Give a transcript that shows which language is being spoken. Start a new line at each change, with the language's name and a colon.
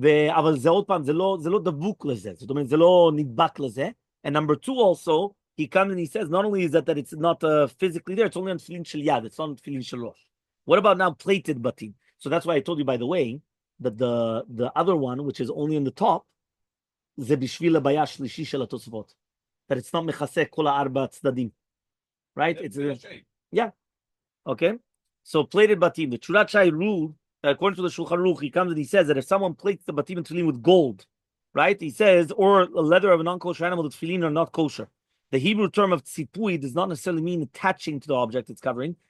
Hebrew: אבל זה עוד פעם, זה לא דבוק לזה. זאת אומרת, זה לא נדבק לזה.
English: And number two also, he comes and he says, not only is that it's not physically there, it's only on tefillin shel yad, it's not on tefillin shel rosh. What about now plated batim? So that's why I told you, by the way, that the other one, which is only on the top,
Hebrew: זה בשביל הבעיה השלישי של התוספות.
English: That it's not
Hebrew: מכסה כל הארבע הצדדים.
English: Right? It's yeah. Okay. So plated batim. The Teshurat Shai ruled, according to the Shulchan Aruch, he comes and he says that if someone plates the batim and tefillin with gold, right? He says, or a leather of a non-kosher animal, the tefillin are not kosher. The Hebrew term of tzipui does not necessarily mean attaching to the object it's covering.